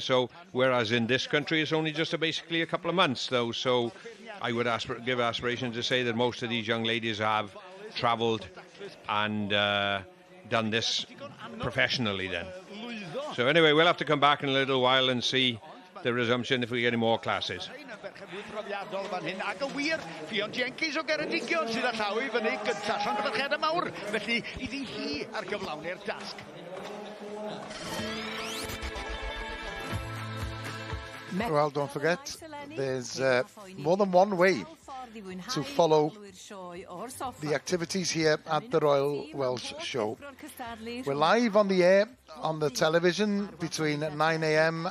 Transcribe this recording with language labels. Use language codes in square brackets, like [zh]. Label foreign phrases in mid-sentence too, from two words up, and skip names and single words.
[en] So whereas in this country it's only just basically a couple of months though. So I would give aspiration to say that most of these young ladies have travelled and done this professionally then. So anyway, we'll have to come back in a little while and see the resumption if we get any more classes. [cy] Ac yn wir, Fion Jenkins o Geredigion sydd â llaw I fyny gyntaf Llanfairchiadau Mawr, felly iddi hi ar gyflawni'r dasg. [en] Well, don't forget, there's more than one way to follow the activities here at the Royal Welsh Show. We're live on the air on the television between 9 a.m.